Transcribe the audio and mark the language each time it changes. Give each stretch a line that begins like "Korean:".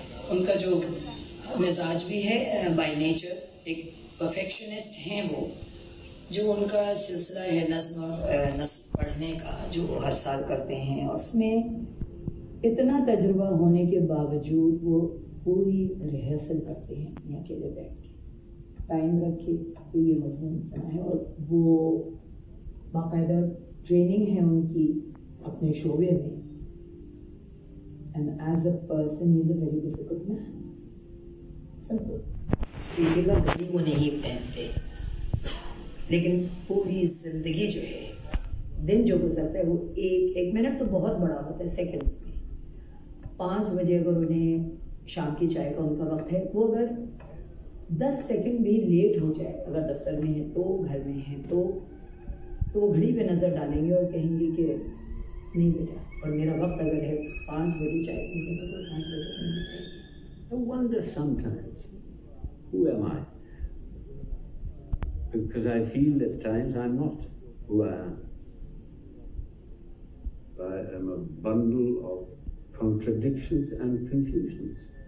Urdu: ان کا جو مزاج بھی ہے
English: by nature
Urdu: ایک پرفیکشنسٹ ہیں وہ, جو ان کا سلسلہ ہے نظم پڑھنے کا جو ہر سال کرتے ہیں, اس میں اتنا تجربہ ہونے کے باوجود وہ پوری ریہرسل کرتے ہیں اپنے اکیلے بیٹھ کے, ٹائم رکھے کہ یہ مضمون بنا ہے, اور وہ باقاعدہ ٹریننگ ہے ان کی اپنے شعبے میں.
English: And as a person, he is a very difficult man. Simple.
Urdu: دیکھیے گا گھڑی وہ نہیں پہنتے, لیکن پوری زندگی جو ہے, دن جو گزرتا ہے وہ 1 منٹ تو بہت بڑا ہوتا ہے سیکنڈز میں. 5 بجے اگر انہیں شام کی چائے کا ان کا وقت ہے, وہ اگر 10 سیکنڈ بھی لیٹ ہو جائے, اگر دفتر میں ہیں تو, گھر میں ہیں تو وہ گھڑی پہ نظر ڈالیں گے اور کہیں گے کہ نہیں بیٹا, اور میرا وقت اگر ہے 5 بجے چائے پینے کا تو 5 بجے پینا چاہیے.
English: I wonder sometimes, who am I? Because I feel at times I'm not who I am. I am a bundle of contradictions and confusions.